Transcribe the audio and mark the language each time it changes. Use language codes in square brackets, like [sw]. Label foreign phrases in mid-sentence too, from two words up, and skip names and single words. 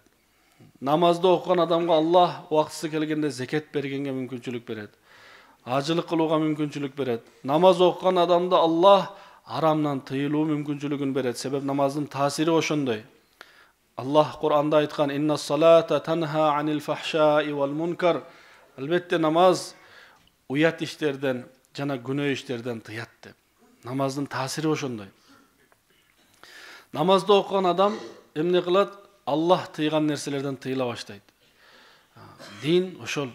[ky] Намазды окуган адамга Аллах убактысы келгенде зекет бергенге мүмкүнчүлүк берет. Ажылык кылууга мүмкүнчүлүк берет. Намаз окуган адамды Аллах арамдан тыйылуу мүмкүнчүлүгүн берет. Себеп намаздын таасири ошондой. Аллах Кур'анда айткан: [ar] "إن الصلاة تنهى عن الفحشاء والمنكر." [ky] Албетте намаз уят иштерден жана күнөө иштерден тыят деп. Намаздын таасири ошондой. Намазды окуган адам эмне кылат? Аллах тыйган нерселерден тыйыла баштайт. Дин ошол.